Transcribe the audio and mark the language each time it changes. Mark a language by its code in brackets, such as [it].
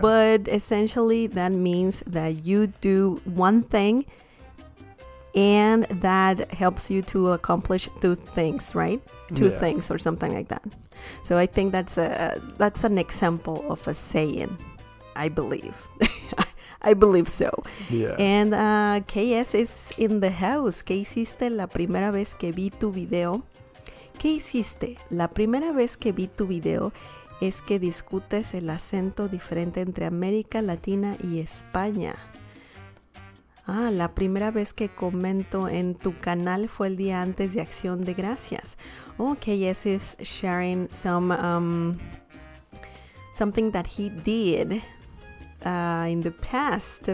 [en] But essentially that means that you do one thing and that helps you to accomplish two things, right? Two things or something like that. So I think that's an example of a saying, I believe. I believe so. Yeah. And KS is in the house. [es] ¿Qué hiciste la primera vez que vi tu video? ¿Qué hiciste? La primera vez que vi tu video es que discutes el acento diferente entre América Latina y España. La primera vez que comento en tu canal fue el día antes de Acción de Gracias. [en] KS is sharing something that he did in the past.